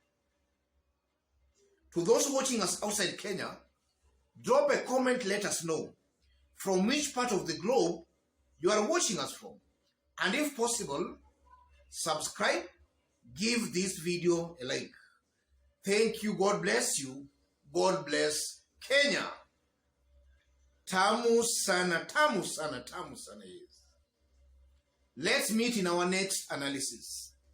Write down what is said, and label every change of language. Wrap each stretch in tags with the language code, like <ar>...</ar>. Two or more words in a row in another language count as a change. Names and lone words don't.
<en>To those watching us outside Kenya, drop a comment, let us know from which part of the globe you are watching us from. And if possible, subscribe, give this video a like. Thank you, God bless you, God bless Kenya.</en> <sw>Tamu sana, tamu sana, tamu sana,</sw> <en>yes. Let's meet in our next analysis.</en>